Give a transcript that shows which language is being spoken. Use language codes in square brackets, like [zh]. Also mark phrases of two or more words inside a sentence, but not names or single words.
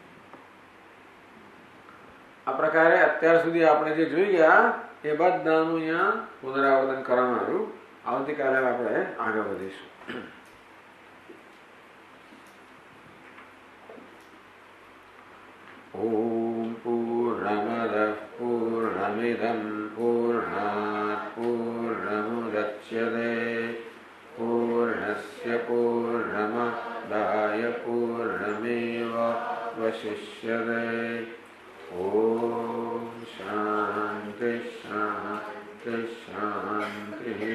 [gu] આ પ્રકારે અત્યાર સુધી આપણે જે જોઈ ગયા એ બધાનું અહીંયા પુનરાવર્તન કરવામાં આવ્યું આવતીકાલે આપણે આગળ વધીશું [sa] ઓમ પૂર્ણમદઃ પૂર્ણમિદં પૂર્ણાત પૂર્ણમુદચ્યતે પૂર્ણસ્ય પૂર્ણમાદાય પૂર્ણમેવાવશિષ્યતે ओम शांति शांति शांति